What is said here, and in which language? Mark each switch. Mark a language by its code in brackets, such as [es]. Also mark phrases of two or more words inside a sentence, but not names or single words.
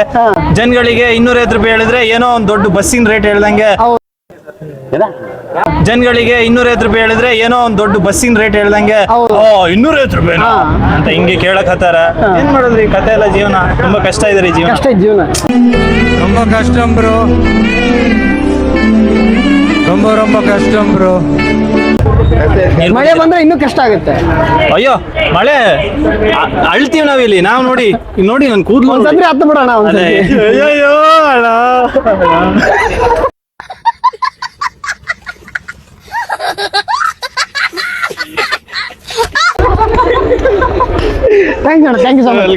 [kn] ಜನಗಳಿಗೆ 250 ರೂಪಾಯಿ ಹೇಳಿದ್ರೆ ಏನೋ ಒಂದ್ ದೊಡ್ಡ ಬಸ್ಸಿನ ರೇಟ್ ಹೇಳ್ದಂಗೆ. ಜನಗಳಿಗೆ 250 ರೂಪಾಯಿ ಹೇಳಿದ್ರೆ ಏನೋ ಒಂದ್ ದೊಡ್ಡ ಬಸ್ಸಿನ ರೇಟ್ ಹೇಳ್ದಂಗೆ. 250 ರೂಪಾಯಿ ಅಂತ ಹಿಂಗೆ ಕೇಳಕತ್ತಾರ. ಏನ್ ಮಾಡೋದ್ರಿ, ಕತೆ ಎಲ್ಲ ಜೀವನ ತುಂಬಾ ಕಷ್ಟ ಇದೆ ಜೀವನ. ಕಷ್ಟ ಜೀವನ, [ta] ரொம்ப கஷ்டம் ப்ரோ, ரொம்ப கஷ்டம் ப்ரோ. [kn] ಮಳೆ ಬಂದ್ರೆ ಇನ್ನೂ ಕಷ್ಟ ಆಗುತ್ತೆ. ಅಯ್ಯೋ ಮಳೆ ಅಳ್ತೀವಿ ನಾವಿಲ್ಲಿ. ನಾವು ನೋಡಿ ನನ್ ಕೂದ್ಲು ಒಂದ್ಸಂದ್ರೆ ಹತ್ತು ಬಿಡೋಣ. ಅಯ್ಯೋ ಅಣ್ಣ. [en] Thank you so much.